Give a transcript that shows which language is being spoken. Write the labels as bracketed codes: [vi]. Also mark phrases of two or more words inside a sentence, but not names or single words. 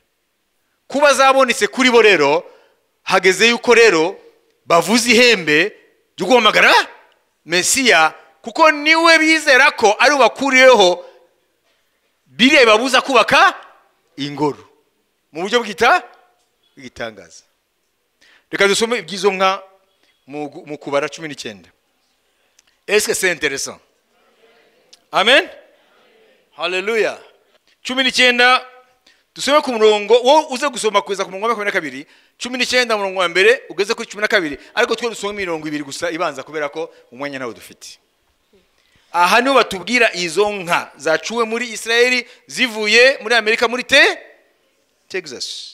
[rw] Kuba zabonetse kuri bo rero hageze yuko rero bavuza ihembe ryo guhamagara Mesiya, kuko niwe bizera ko ari bakuriyeho biriya babuza kubaka ingoro mu buryo bw'igitangaza. Reka dusome ibyizo nka mu Kubara 19. [fr] Est-ce que c'est intéressant? [rw] Amen. Hallelujah. 19 dusome ku murongo wo uze gusoma kugeza ku murongo wa 22. 19 murongo wa mbere ugeze ku 12, ariko twe dusome mirongo 2 gusa ibanza kubera ko umwanya nawo dufite. Aha niho batubwira izo nka zacuwe muri Israeli zivuye muri Amerika muri Texas.